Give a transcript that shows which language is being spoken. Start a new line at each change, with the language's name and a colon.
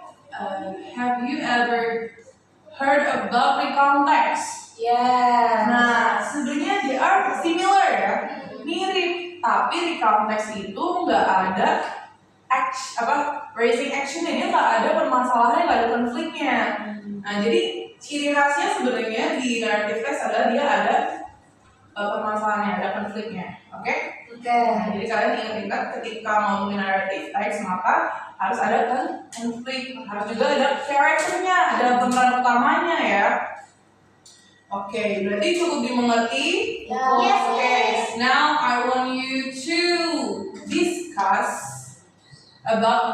English: Have you ever heard about recount text? Yeah.
Indonesian: Nah, sebenarnya
English: they are similar
Indonesian: ya, mirip. Tapi recount text itu nggak ada raising actionnya, dia nggak ada permasalahannya, nggak ada konfliknya. Nah, jadi ciri khasnya sebenarnya di narrative text adalah dia ada permasalahannya, ada konfliknya. Oke? Nah, jadi kalian ingat-ingat ketika ngomongin narrative text maka harus ada konflik, harus juga ada karakternya, ada pemeran utamanya ya. Oke, berarti cukup dimengerti.
English: Yes. Oke, now I want you to discuss about.